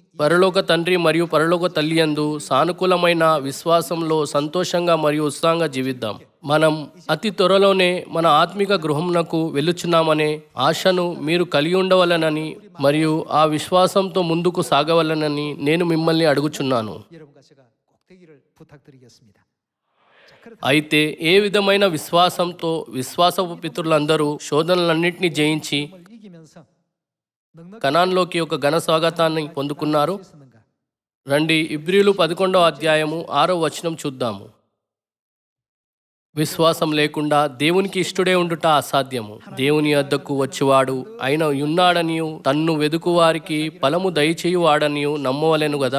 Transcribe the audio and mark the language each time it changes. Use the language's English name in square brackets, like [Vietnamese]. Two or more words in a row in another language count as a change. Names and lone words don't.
[Telugu] పరలోక తండ్రి మరియు పరలోక తల్లి యందు సానుకూలమైన విశ్వాసంలో సంతోషంగా మరియు ఉత్సాహంగా జీవిద్దాం. మనం అతి త్వరలోనే మన ఆత్మిక గృహమునకు వెళ్ళుచున్నామనే ఆశను మీరు కలిగి ఉండవలనని మరియు ఆ విశ్వాసంతో ముందుకు సాగవలనని నేను మిమ్మల్ని అడుగుచున్నాను. [Korean] 여러분과 제가 꼭 되기를 부탁드리겠습니다. 자, 그렇다. [Telugu] అయితే ఏ విధమైన విశ్వాసంతో విశ్వాసపు పితరులందరూ శోధనలన్నింటినీ జయించి [Korean] 을 이기면서 넉넉히 [Telugu] కనాన్లోకి ఒక ఘన స్వాగతాన్ని పొందుకున్నారు? [Korean] 있었는가? [Telugu] రండి, ఇబ్రీలు 11వ అధ్యాయము 6వ వచనం చూద్దాము. విశ్వాసం లేకుండా దేవునికి ఇష్టడే ఉండుట అసాధ్యము. దేవుని వద్దకు వచ్చువాడు ఆయన ఉన్నాడనియు తన్ను వెదుకువారికి ఫలము దయచేయువాడనియు నమ్మవలెను గదా.